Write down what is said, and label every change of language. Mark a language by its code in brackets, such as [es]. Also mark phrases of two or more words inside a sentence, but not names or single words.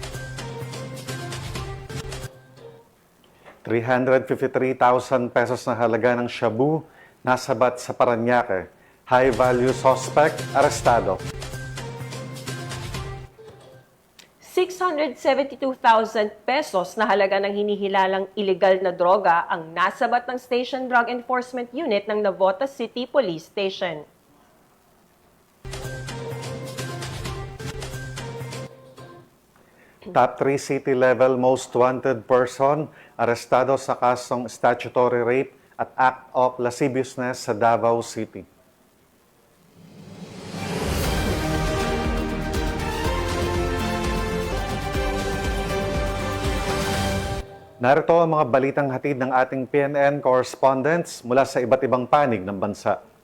[tl] 353,000 pesos na halaga ng shabu nasabat sa Parañaque. [en] High-value suspect, arestado. [tl] 672,000 pesos na halaga ng hinihilalang ilegal na droga ang nasabat ng Station Drug Enforcement Unit ng Navotas City Police Station. [en] Top 3 city-level most wanted person, [tl] arestado sa kasong [en] statutory rape [tl] at [en] act of lasciviousness [tl] sa Davao City. Narito ang mga balitang hatid ng ating PNN correspondents mula sa iba't ibang panig ng bansa.